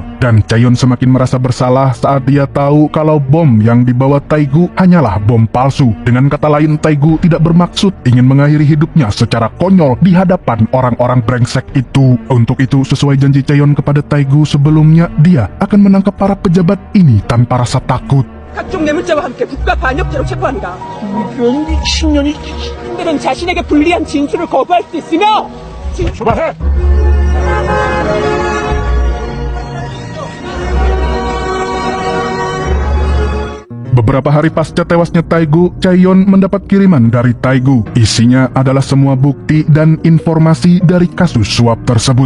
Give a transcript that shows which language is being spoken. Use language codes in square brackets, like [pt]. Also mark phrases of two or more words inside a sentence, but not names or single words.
[id] Dan Cheon semakin merasa bersalah saat dia tahu kalau bom yang dibawa Taegu hanyalah bom palsu. Dengan kata lain, Taegu tidak bermaksud ingin mengakhiri hidupnya secara konyol di hadapan orang-orang brengsek itu. Untuk itu, sesuai janji Cheon kepada Taegu sebelumnya, dia akan menangkap para pejabat ini tanpa rasa takut. [ko] 각종 뇌물죄와 함께 국가 반역죄로 체포합니다. 이런 미친년이. 그들은 자신에게 불리한 진술을 거부할 수 있으며 출발해! [id] Beberapa hari pasca tewasnya Taegu, Cheon mendapat kiriman dari Taegu. Isinya adalah semua bukti dan informasi dari kasus suap tersebut.